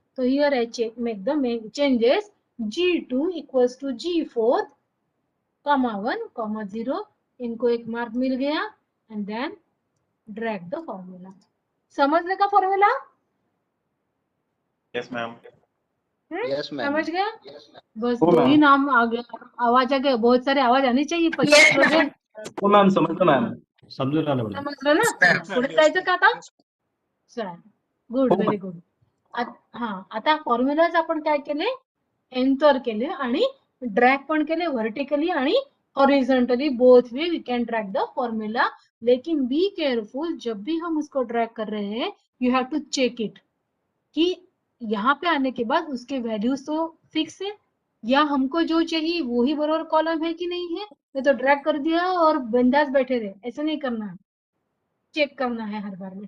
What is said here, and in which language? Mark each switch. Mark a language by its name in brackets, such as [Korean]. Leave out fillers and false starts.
[English] तो here I make the changes, G2 equals to G4 comma 1 comma 0, [Hindi] इनको एक mark मिल गया, [English] And then drag the formula. [Hindi] समझने का formula, [English] Yes ma'am. Yes ma'am. [Hindi] समझ गया। बस 2 ही नाम आ गया, आवाज आ गया, बहुत सारे आवाज आनी चाहिए। 25 लोग हैं, मैम समझता मैम। [Marathi] समजून राहिलं मॅडम. समजलं ना। पुढे जायचं का आता, चला गुड, व्हेरी गुड। हा, आता फॉर्म्युलाज आपण काय केले, एंटर केले आणि ड्रॅग पण केले व्हर्टिकली आणि horizontally, [English] both way we can drag the formula [Hindi] लेकिन [English] be careful, [Hindi] जब भी हम उसको ड्रैग कर रहे हैं [English] you have to check it [Hindi] कि यहाँ पे आने के बाद उसके वैल्यूज तो फिक्स है या हमको जो चाहिए वो ही बराबर कॉलम है कि नहीं है। नहीं तो ड्रैग कर दिया और बिंदास बैठे रहे, ऐसा नहीं करना है, चेक करना है हर बार में।